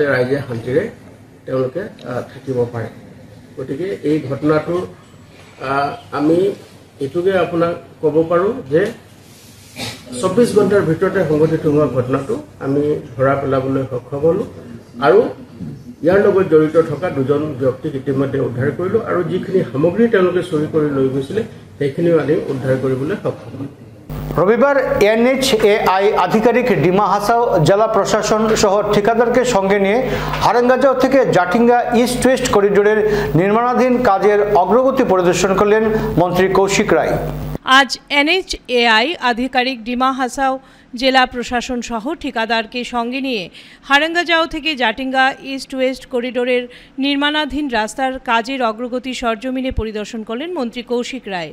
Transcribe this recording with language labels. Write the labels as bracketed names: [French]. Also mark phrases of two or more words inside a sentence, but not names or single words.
[Assamese] ৰাইজে শান্তিৰে তেওঁলোকে থাকিব পাৰে গতিকে এই ঘটনাটো আমি এইটোকে আপোনাক ক'ব পাৰোঁ যে 24 ঘণ্টাৰ ভিতৰতে সংঘটিত হোৱা ঘটনাটো আমি ধৰা পেলাবলৈ সক্ষম হ'লোঁ আৰু ইয়াৰ লগত জড়িত থকা দুজন ব্যক্তিক ইতিমধ্যে উদ্ধাৰ কৰিলোঁ আৰু যিখিনি সামগ্ৰী তেওঁলোকে চুৰি কৰি লৈ গৈছিলে সেইখিনিও আমি উদ্ধাৰ কৰিবলৈ সক্ষম হ'লোঁ [Bangla] রবিবার NHAI আধিকারিক ডিমা হাসাও জেলা প্রশাসন সহ ঠিকাদারকে সঙ্গে নিয়ে হারেঙ্গাজাও থেকে জাটিঙ্গা ইস্ট ওয়েস্ট করিডোরের নির্মাণাধীন কাজের অগ্রগতি পরিদর্শন করলেন মন্ত্রী কৌশিক রায়। আজ NHAI আধিকারিক ডিমা হাসাও জেলা প্রশাসন সহ ঠিকাদারকে সঙ্গে নিয়ে হারেঙ্গাজাও থেকে জাটিঙ্গা ইস্ট ওয়েস্ট করিডোরের নির্মাণাধীন রাস্তার কাজের অগ্রগতি সরজমিনে পরিদর্শন করলেন মন্ত্রী কৌশিক রায়।